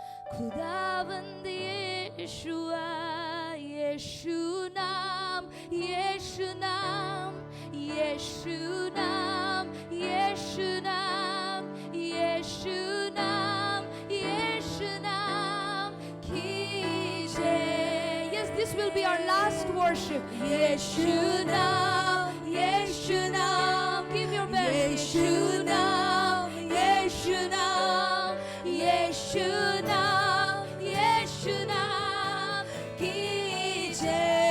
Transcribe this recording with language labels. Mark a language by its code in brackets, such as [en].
[hi] खुदावंद यीशुआ यीशु नाम, यीशु नाम, यीशु नाम, यीशु नाम, यीशु नाम, यीशु नाम कीजिए। [en] Yes, this will be our last worship. [hi] यीशु नाम, यीशु नाम, [en] give your best. [hi] यीशु नाम, यीशु नाम, यीशु नाम, यीशु नाम कीजिए।